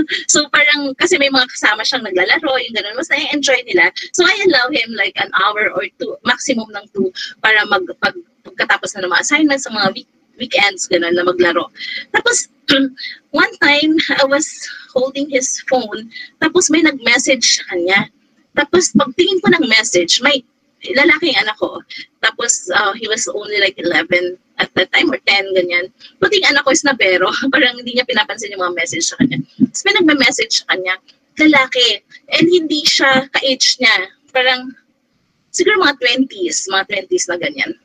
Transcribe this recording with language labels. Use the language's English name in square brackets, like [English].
[Filipino] So parang kasi may mga kasama siyang naglalaro, yung ganun, mas na-enjoy nila. [English] So I allow him like an hour or two, [Filipino] maximum ng 2 para pagkatapos na ng mga assignments sa mga weekends, gano'n, na maglaro. [English] Tapos, one time, I was holding his phone, [Filipino] tapos may nag-message sa kanya. Tapos, pagtingin ko ng message, may lalaking anak ko. [English] Tapos, he was only like 11 at that time, or 10, ganyan. [Filipino] Buting anak ko is nabero, parang hindi niya pinapansin yung mga message sa kanya. Tapos, may nag-message sa kanya, lalaki, and hindi siya ka-age niya. Parang, siguro mga 20s na ganyan.